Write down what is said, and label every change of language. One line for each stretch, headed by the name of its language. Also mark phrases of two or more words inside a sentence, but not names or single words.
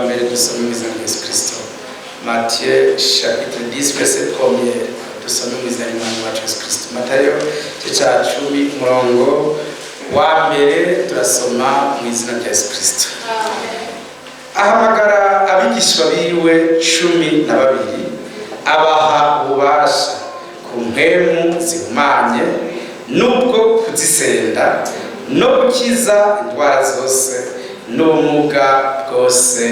Kinyarwanda: dusome mu izina rya Yesu Kristo.
French: Matthieu chapitre 10 verset 1,
Kinyarwanda: dusome mu izina ry'Umwami wacu Yesu Kristo. Matayo igice cya 10 umurongo wa mbere turasoma mu izina rya Yesu Kristo. Ahamagara abigishwa biwe 12 abaha ububasha ku mpemu zihumanye nubwo kuzisenda no gukiza indwara zose n'ubumuga bwose.